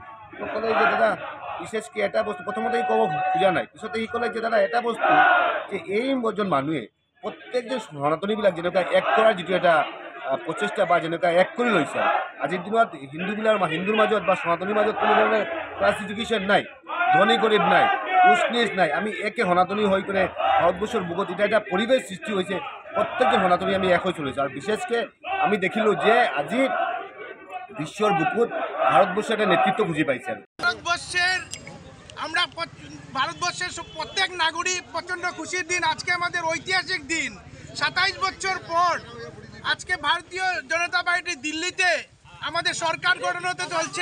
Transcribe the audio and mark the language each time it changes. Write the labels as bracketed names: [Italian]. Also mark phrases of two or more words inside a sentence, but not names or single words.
[Assamese] মোক ক'লে যে দাদা বিশেষকৈ এটা বস্তু, প্ৰথমতে সি ক'ব খোজা নাই, পিছতে সি ক'লে যে দাদা এটা বস্তু যে এইজন মানুহে প্ৰত্যেকজন সনাতনীবিলাক যেনেকুৱা এক কৰাৰ যিটো এটা প্ৰচেষ্টা বা যেনেকুৱা এক কৰি লৈছে আজিৰ দিনত হিন্দুৰ মাজত বা সনাতনীৰ মাজত কোনো ধৰণৰ ক্লাছিফিকেশ্যন নাই, ধনী গৰীব নাই, উচ নিচ নাই। আমি একে সনাতনী হৈ কিনে ভাৰতবৰ্ষৰ বুকুত এটা পৰিৱেশ সৃষ্টি হৈছে, প্ৰত্যেকজন সনাতনী আমি এক হৈ চলিছোঁ। আৰু বিশেষকৈ আমি দেখিলোঁ যে আজি বিশ্বৰ বুকুত ভারতবর্ষে একটা নেতৃত্ব খুঁজে পাইছে। [Bangla] ভারতবর্ষের প্রত্যেক নাগরিক প্রচন্ড খুশির দিন। আজকে আমাদের ঐতিহাসিক দিন। 27 বছর পর আজকে ভারতীয় জনতা পার্টি দিল্লিতে আমাদের সরকার গঠন হতে চলছে।